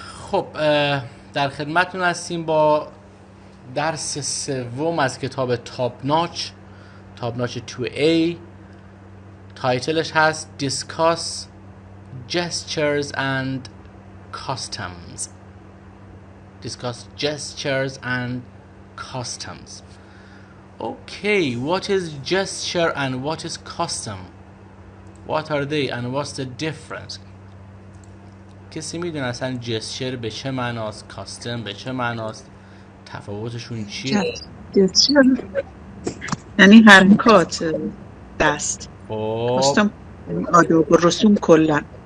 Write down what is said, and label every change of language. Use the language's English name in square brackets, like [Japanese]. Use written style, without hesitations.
[Persian] خب در خدمتتون هستیم با درس سوم از کتاب تاپ ناچ 2A. تایتلش هست [English] Discuss Gestures and Customs. Discuss gestures and customs. Okay, what is gesture and what is custom? What are they and what's the difference? [Persian] کسی میدونه اصلا جسچر به چه معناست، کاستم به چه معناست، تفاوتشون چیه؟ جسچر یعنی حرکات دست، کاستم آداب و رسوم کلا.